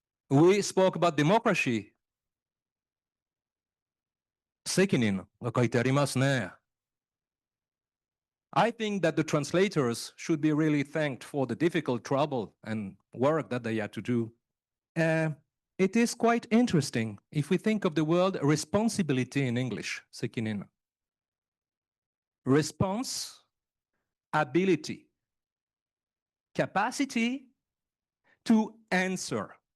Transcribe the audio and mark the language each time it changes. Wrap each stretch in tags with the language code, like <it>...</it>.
<en>We spoke about democracy.</en> <ja>責任が書いてありますね.</ja> <en>I think that the translators should be really thanked for the difficult trouble and work that they had to do. It is quite interesting if we think of the word responsibility in English, sekinin. Response, ability, capacity to answer.</en>